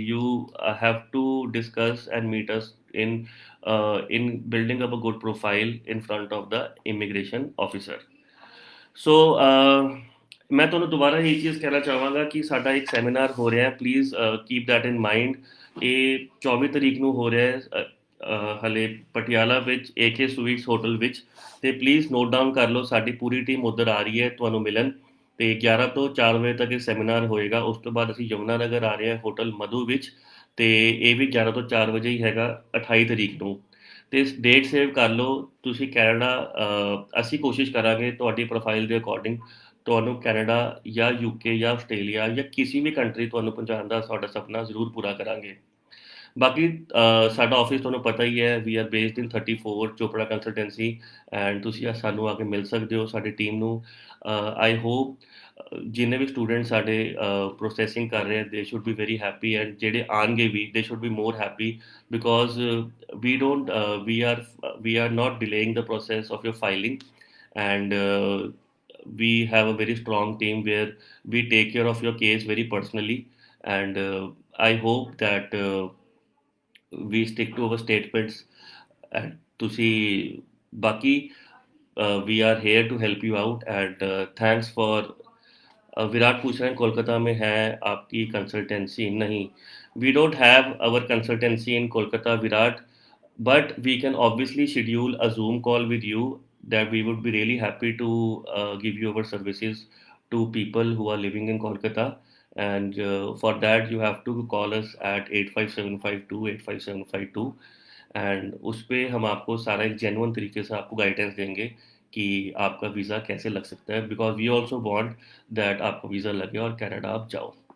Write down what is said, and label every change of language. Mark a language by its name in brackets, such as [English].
[English] You have to discuss and meet us in building up a good profile in front of the immigration officer. [Punjabi] ਸੋ ਮੈਂ ਤੁਹਾਨੂੰ ਦੁਬਾਰਾ ਇਹ ਚੀਜ਼ ਕਹਿਣਾ ਚਾਹਾਂਗਾ ਕਿ ਸਾਡਾ ਇੱਕ ਸੈਮੀਨਾਰ ਹੋ ਰਿਹਾ ਹੈ [English] Please keep that in mind. [Punjabi] ਇਹ 24 ਤਰੀਕ ਨੂੰ ਹੋ ਰਿਹਾ ਹੈ ਹਲੇ ਪਟਿਆਲਾ ਵਿੱਚ AK ਸਵੀਟਸ ਹੋਟਲ ਵਿੱਚ ਤੇ ਪਲੀਜ਼ ਨੋਟ ਡਾਊਨ ਕਰ ਲਓ. ਸਾਡੀ ਪੂਰੀ ਟੀਮ ਉੱਧਰ ਆ ਰਹੀ ਹੈ ਤੁਹਾਨੂੰ ਮਿਲਣ ਤੇ 11 ਤੋਂ 4 ਵਜੇ ਤੱਕ ਇਹ ਸੈਮੀਨਾਰ ਹੋਏਗਾ. ਉਸ ਤੋਂ ਬਾਅਦ ਅਸੀਂ ਯਮੁਨਾ ਨਗਰ ਆ ਰਹੇ ਹਾਂ ਹੋਟਲ ਮਧੂ ਵਿੱਚ ਤੇ ਇਹ ਵੀ 11 ਤੋਂ 4 ਵਜੇ ਹੀ ਹੈਗਾ 28 ਤਰੀਕ ਨੂੰ. ਤੇ ਡੇਟ ਸੇਵ ਕਰ ਲਓ ਤੁਸੀਂ ਕੈਨੇਡਾ. ਅਸੀਂ ਕੋਸ਼ਿਸ਼ ਕਰਾਂਗੇ ਤੁਹਾਡੀ ਪ੍ਰੋਫਾਈਲ ਦੇ ਅਕੋਰਡਿੰਗ ਤੁਹਾਨੂੰ ਕੈਨੇਡਾ ਜਾਂ ਯੂਕੇ ਜਾਂ ਆਸਟ੍ਰੇਲੀਆ ਜਾਂ ਕਿਸੇ ਵੀ ਕੰਟਰੀ ਤੁਹਾਨੂੰ ਪਹੁੰਚਾਉਣ ਦਾ ਸਾਡਾ ਸੁਪਨਾ ਜ਼ਰੂਰ ਪੂਰਾ ਕਰਾਂਗੇ। ਬਾਕੀ ਸਾਡਾ ਆਫਿਸ ਤੁਹਾਨੂੰ ਪਤਾ ਹੀ ਹੈ, [English] we are based in [Punjabi] 34 Chopra consultancy, and ਤੁਸੀਂ ਸਾਨੂੰ ਆ ਕੇ ਮਿਲ ਸਕਦੇ ਹੋ ਸਾਡੀ ਟੀਮ ਨੂੰ। [English] I hope [Punjabi] ਜਿੰਨੇ ਵੀ ਸਟੂਡੈਂਟ ਸਾਡੇ ਪ੍ਰੋਸੈਸਿੰਗ ਕਰ ਰਹੇ [English] they should be very happy, [Punjabi] and ਜਿਹੜੇ ਆਉਣਗੇ [English] ਵੀ they should be more happy, because we don't we are not delaying the process of your filing, and we have a very strong team where we take care of your case very personally, and I hope that we stick to our statements, and ਤੁਸੀਂ ਬਾਕੀ we are here to help you out, and thanks for [Hindi] Virat पूछ रहे हैं कोलकाता में है आपकी consultancy? नहीं, [English] we don't have our consultancy in Kolkata, [Hindi] Virat, [English] but we can obviously schedule a Zoom call with you, that we would be really happy to give you our services to people who are living in Kolkata, [Hindi] and for that you have to call us at 85752 and उस पे हम आपको सारा एक genuine तरीके से आपको guidance देंगे कि आपका वीज़ा कैसे लग सकता है, [English] because we also want that [Hindi] आपका वीज़ा लगे और कनाडा आप जाओ।